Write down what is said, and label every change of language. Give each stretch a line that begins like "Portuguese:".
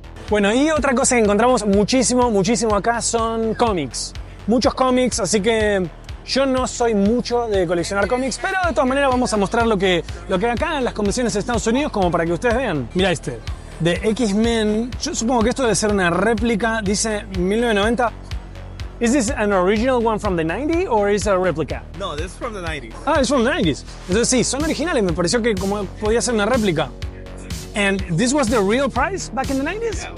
Spanish: Bueno, y otra cosa que encontramos muchísimo acá son cómics. Muchos cómics, así que yo no soy mucho de coleccionar cómics, pero de todas maneras vamos a mostrar lo que acá en las convenciones de Estados Unidos, como para que ustedes vean. Mirá este, de X-Men. Yo supongo que esto debe ser una réplica, dice 1990.
English: Is this an original one from the 90s or is it a replica? No, this is from the 90s. Ah, it's from the 90s.
Spanish: Entonces sí, son originales, me pareció que como podía ser una réplica.
English: And this was the real price back in the 90s?